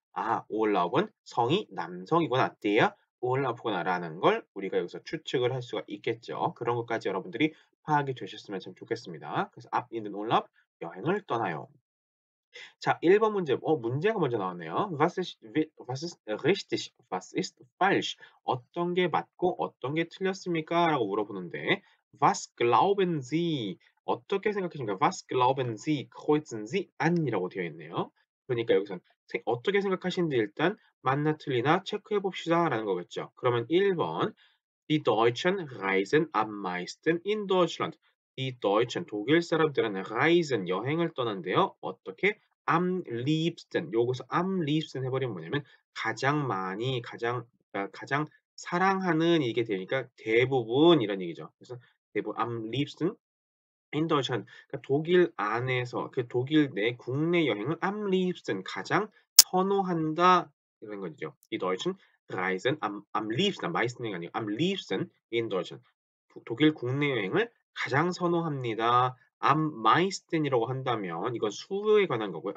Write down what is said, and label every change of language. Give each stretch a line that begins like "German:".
Korean: 아하, 올라오프는 성이 남성이구나. der 올라오프구나라는 걸 우리가 여기서 추측을 할 수가 있겠죠. 그런 것까지 여러분들이 파악이 되셨으면 참 좋겠습니다. 그래서
German: up in den Urlaub
Korean: 여행을 떠나요. 자, 1번 문제. 문제가 먼저 나왔네요.
German: Was ist richtig? Was ist falsch?
Korean: 어떤 게 맞고 어떤 게 틀렸습니까? 라고 물어보는데
German: Was glauben Sie?
Korean: 어떻게 생각하십니까?
German: Was glauben Sie? kreuzen Sie an?
Korean: 이라고 되어 있네요. 그러니까 여기선 어떻게 생각하시는지 일단 맞나 틀리나 체크해 봅시다 라는 거겠죠. 그러면
German: 1번 Die Deutschen reisen am meisten in Deutschland.
Korean: Die Deutschen 독일 사람들은 reisen 여행을 떠난대요.
German: 어떻게? Am liebsten.
Korean: 요거서 am liebsten 해버리면 뭐냐면 가장 많이 가장 사랑하는 이게 되니까 대부분 이런 얘기죠. 그래서 대부분
German: am liebsten in Deutschland.
Korean: 그러니까 독일 안에서 그 독일 내 국내 여행을
German: am liebsten
Korean: 가장 선호한다 이런 거죠.
German: Die Deutschen reisen am liebsten, am meistен이 아니고 am liebsten in Deutschland.
Korean: 독일 국내 여행을 가장 선호합니다.
German: am meisten
Korean: 이라고 한다면 이건 수에 관한 거고요.